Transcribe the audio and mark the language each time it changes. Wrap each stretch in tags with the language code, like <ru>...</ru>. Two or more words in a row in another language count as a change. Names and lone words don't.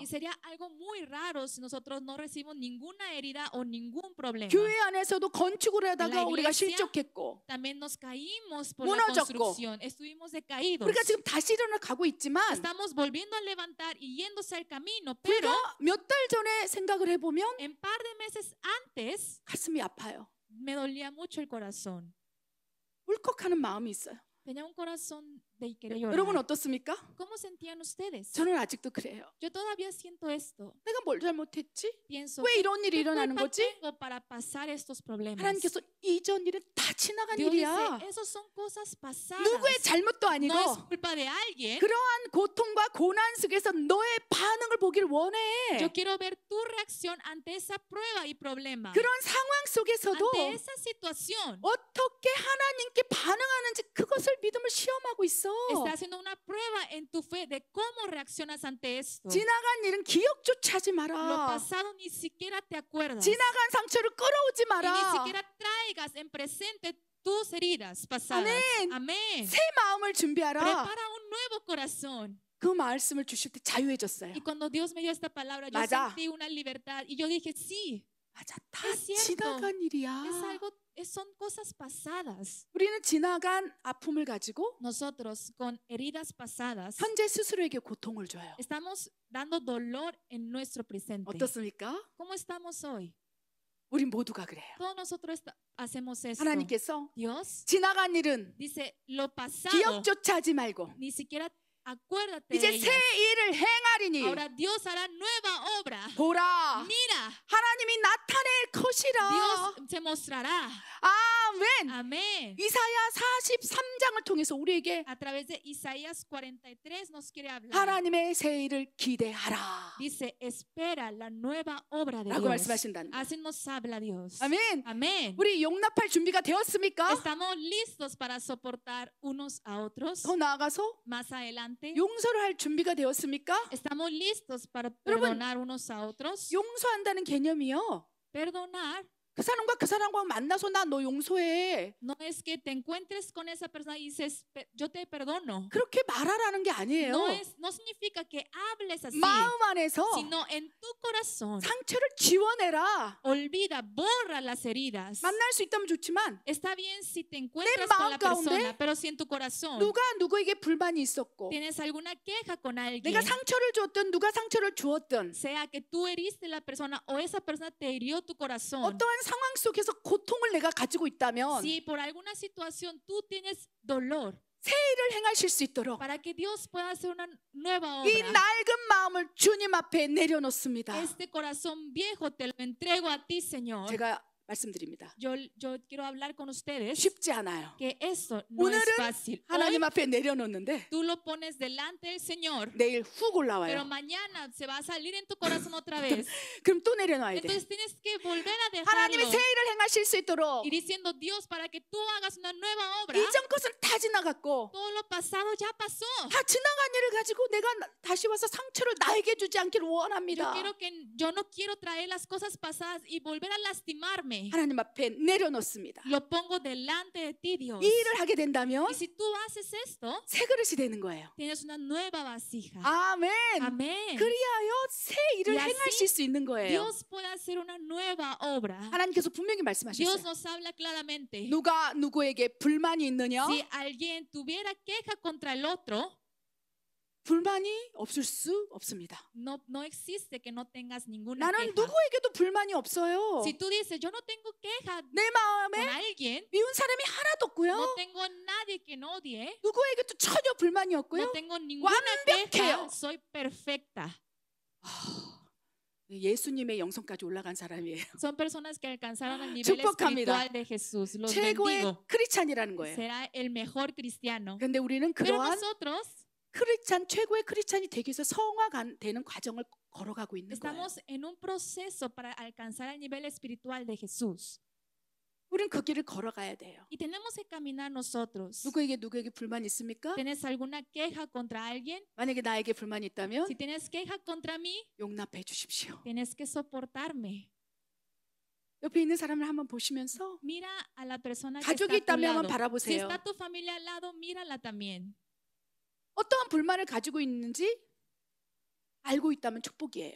<es>Y sería algo muy raro si nosotros no recibimos ninguna herida o ningún problema.</es> <ko>교회 안에서도 건축을 하다가</ko> <es>La</es> <ko>우리가</ko> <es>iglesia</es> <ko>실족했고</ko> <es>También nos caímos por la</es> <ko>무너졌고.</ko> <es>construcción, estuvimos decaídos.</es> <ko>우리가 지금 다시 일어나 가고 있지만</ko> <es>Estamos volviendo a levantar y yéndose al camino,</es> <ko>우리가</ko> <es>pero</es> <ko>몇 달 전에 생각을 해보면</ko> <es>en par de meses antes</es> <ko>가슴이 아파요.</ko> <es>me dolía mucho el corazón.</es> <ko>울컥하는 마음이 있어요.</ko> <es>Tenía un corazón de querer llorar.</es> <ko>여러분 어떻습니까?</ko> <es>¿Cómo sentían ustedes?</es> <ko>저는 아직도 그래요.</ko> <es>Yo todavía siento esto.</es> <ko>내가 뭘 잘못했지?</ko> <es>Pienso,</es> <ko>왜 이런 일이</ko> <es>¿qué</es> <ko>일어나는</ko> <es>culpa</es> <ko>거지?</ko> <es>tengo para pasar estos problemas?</es> <ko>하나님께서 이전 일은 다 지나간</ko> <es>Dios</es> <ko>일이야.</ko> <es>dice, esos son cosas pasadas.</es> <ko>누구의 잘못도 아니고</ko> <es>No es culpa de alguien.</es> <ko>그러한 고통과 고난 속에서 너의 반응을 보길 원해.</ko> <es>Yo quiero ver tu reacción ante esa prueba y problema.</es> <ko>그런 상황 속에서도</ko> <es>Ante esa situación,</es> <ko>어떻게 하나님께 반응하는지 그것을 믿음을 시험하고 있어.</ko> <es>está haciendo una prueba en tu fe de cómo reaccionas ante esto.</es> <ko>지나간 일은 기억조차 하지</ko> <es>Lo</es> <ko>마라.</ko> <es>pasado ni siquiera te acuerdas.</es> <ko>지나간 상처를 끌어오지</ko> <es>Y ni</es> <ko>마라.</ko> <es>siquiera traigas en presente tus heridas pasadas. Amén. Amén.</es> <ko>새 마음을 준비하라.</ko> <es>Prepara un nuevo corazón.</es> <ko>그 말씀을 주실 때 자유해졌어요.</ko> <es>Y cuando Dios me dio esta palabra, yo</es> <ko>맞아.</ko> <es>sentí una libertad. Y yo dije, sí,</es> <ko>맞아, 다</ko> <es>Es cierto.</es> <ko>지나간 일이야.</ko> <es>es algo, son cosas pasadas.</es> <ko>우리는 지나간 아픔을 가지고</ko> <es>Nosotros con heridas pasadas</es> <ko>현재 스스로에게 고통을 줘요.</ko> <es>estamos dando dolor en nuestro presente.</es> <ko>어떻습니까?</ko> <es>¿Cómo estamos hoy?</es> <ko>우리 모두가 그래요.</ko> <es>Todos nosotros hacemos esto.</es> <ko>하나님께서</ko> <es>Dios</es> <ko>지나간 일은</ko> <es>dice, lo pasado,</es> <ko>기억조차 하지 말고</ko> <es>ni siquiera acuérdate</es> <ko>이제</ko> <es>de</es> <ko>새</ko> <es>ellas.</es> <ko>일을 행하리니</ko> <es>Ahora Dios hará nueva obra.</es> <ko>보라</ko> <es>Mira,</es> <ko>하나님이 나타낼 것이라.</ko> <es>Dios se mostrará.</es> <ko>아멘.</ko> <es>Amén.</es> <ko>이사야 43장을 통해서 우리에게</ko> <es>A través de Isaías 43 nos quiere hablar.</es> <ko>하나님의 새 일을 기대하라</ko> <es>Dice, espera la nueva obra de</es> <ko>라고</ko> <es>Dios.</es> <ko>말씀하신다는 거예요.</ko> <es>Así nos habla Dios.</es> <ko>아멘.</ko> <es>Amén.</es> <ko>우리 용납할 준비가 되었습니까?</ko> <es>Estamos listos para soportar unos a otros.</es> <ko>더 나아가서</ko> <es>Más adelante,</es> <ko>용서를 할 준비가 되었습니까?</ko> <es>estamos listos para</es> <ko>여러분,</ko> <es>perdonar unos a otros.</es> <ko>용서한다는 개념이요.</ko> <es>Perdonar</es> <ko>그 사람과 만나서 나 너 용서해.</ko> <es>no es que te encuentres con esa persona y dices, yo te perdono.</es> <ko>그렇게 말하라는 게 아니에요.</ko> <es>No significa que hables así,</es> <ko>마음 안에서</ko> <es>sino en tu corazón.</es> <ko>상처를 지워내라.</ko> <es>Olvida, borra las heridas.</es> <ko>만날 수 있다면 좋지만</ko> <es>Está bien si te encuentras</es> <ko>마음</ko> <es>con la persona,</es> <ko>가운데</ko> <es>pero si en tu corazón</es> <ko>누가 누구에게 불만이 있었고</ko> <es>tienes alguna queja con alguien,</es> <ko>내가 상처를 주었든 누가 상처를 주었든</ko> <es>sea que tú heriste a la persona o esa persona te hirió tu corazón,</es> <ko>어떠한 상황 속에서 고통을 내가 가지고 있다면</ko> <es>si por alguna situación tú tienes dolor,</es> <ko>새 일을 행하실 수 있도록</ko> <es>para que Dios pueda hacer una nueva</es> <ko>이</ko> <es>obra,</es> <ko>낡은 마음을 주님 앞에 내려놓습니다.</ko> <es>este corazón viejo te lo entrego a ti, Señor.</es> <ko>제가 말씀드립니다.</ko> <es>Yo quiero hablar con ustedes</es> <ko>쉽지 않아요.</ko> <es>que esto no es</es> <ko>오늘은</ko> <es>fácil.</es> <ko>하나님</ko> <es>Hoy</es> <ko>앞에 내려놓는데</ko> <es>tú lo pones delante del Señor,</es> <ko>내일 훅</ko> <es>pero</es> <ko>올라와요.</ko> <es>mañana se va a salir en tu corazón otra vez.</es> <ko>그럼 또 내려놔야 돼.</ko> <es>Entonces tienes que volver a</es> <ko>하나님의</ko> <es>dejarlo</es> <ko>새 일을 행하실 수 있도록</ko> <es>y diciendo, Dios, para que tú hagas una nueva obra,</es> <ko>이전 것은 다 지나갔고</ko> <es>todo lo pasado ya pasó.</es> <ko>다 지나간 일을 가지고 내가 다시 와서 상처를 나에게 주지 않기를 원합니다.</ko> <es>Yo no quiero traer las cosas pasadas y volver a lastimarme.</es> <ko>하나님 앞에 내려놓습니다.</ko> <es>Lo pongo delante de ti, Dios.</es> <ko>이 일을 하게 된다면</ko> <es>Y si tú haces esto,</es> <ko>새 그릇이 되는 거예요.</ko> <es>tienes una nueva vasija.</es> <ko>아멘.</ko> <es>Amén.</es> <ko>그리하여 새 일을</ko> <es>Y así</es> <ko>행하실 수 있는 거예요.</ko> <es>Dios puede hacer una nueva obra.</es> <ko>하나님께서 분명히</ko> <es>Dios</es> <ko>말씀하셨어요.</ko> <es>nos habla claramente.</es> <ko>누가 누구에게 불만이 있느냐?</ko> <es>Si alguien tuviera queja contra el otro,</es> <ko>불만이 없을 수 없습니다.</ko> <es>no existe que no tengas ninguna</es> <ko>나는</ko> <es>queja.</es> <ko>누구에게도 불만이 없어요.</ko> <es>Si tú dices, yo no tengo queja</es> <ko>내</ko> <es>con</es> <ko>마음에</ko> <es>alguien,</es> <ko>미운 사람이 하나도 없고요.</ko> <es>no tengo nadie que no odie,</es> <ko>누구에게도 전혀 불만이 없고요.</ko> <es>no tengo ninguna</es> <ko>완벽해요.</ko> <es>queja, soy perfecta.</es> <ko>예수님의 영성까지 올라간 사람이에요.</ko> <es>Son personas que alcanzaron el nivel</es> <ko>축복합니다.</ko> <es>espiritual de Jesús. Los</es> <ko>최고의</ko> <es>bendigo.</es> <ko>크리스찬이라는 거예요.</ko> <es>Será el mejor cristiano.</es> <ko>그런데 우리는</ko> <es>Pero</es> <ko>그러한</ko> <es>nosotros</es> <ko>최고의 크리스찬이 되기 위해서 성화가 되는 과정을 걸어가고 있는 거예요.</ko> <es>Estamos en un proceso para alcanzar el nivel espiritual de Jesús.</es> <ko>우린 그 길을 걸어가야 돼요.</ko> <es>Y tenemos que caminar nosotros.</es> <ko>누구에게 불만 있습니까?</ko> <es>¿Tienes alguna queja contra alguien?</es> <ko>만약에 나에게 불만이 있다면</ko> <es>Si tienes queja contra mí,</es> <ko>용납해 주십시오.</ko> <es>tienes que soportarme.</es> <ko>옆에 있는 사람을 한번 보시면서</ko> <es>Mira a la persona que</es> <ko>가족이</ko> <es>está a tu</es> <ko>있다면 한번</ko> <es>lado. Si</es> <ko>바라보세요.</ko> <es>está tu familia al lado, mírala también.</es> <ko>어떠한 불만을 가지고 있는지 알고 있다면 축복이에요.</ko>